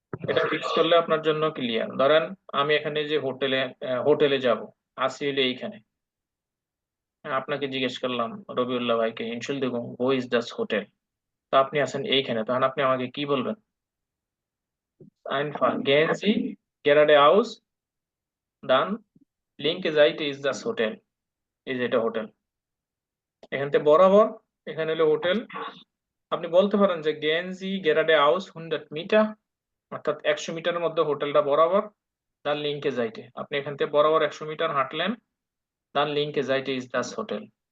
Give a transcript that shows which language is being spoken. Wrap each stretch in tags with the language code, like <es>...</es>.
<bn>এটা ফিক্স করলে আপনার জন্য ক্লিয়ার। ধরেন আমি এখানে যে হোটেলে যাব, আসি হলো এইখানে। আপনাকে জিজ্ঞেস করলাম রবিউল্লাহ ভাইকে</bn> <de>Entschuldigung, wo ist das Hotel?</de> <bn>তো আপনি আছেন এইখানে, তখন আপনি আমাকে কি বলবেন?</bn> <de>Einfach gehen Sie geradeaus, dann linke Seite ist das Hotel।</de> <bn>এই যে এটা হোটেল, এখান থেকে বরাবর এখানে হলো হোটেল। আপনি বলতে পারেন যে গেঞ্জি geradeaus 100 মিটার, অর্থাৎ 100 মিটারের মধ্যে হোটেলটা বরাবর, তার লিঙ্কে যাইতে আপনি এখান থেকে বরাবর 100 মিটার হাঁটলেন, তার লিঙ্কে যাইতে ইজ দাস হোটেল।</bn>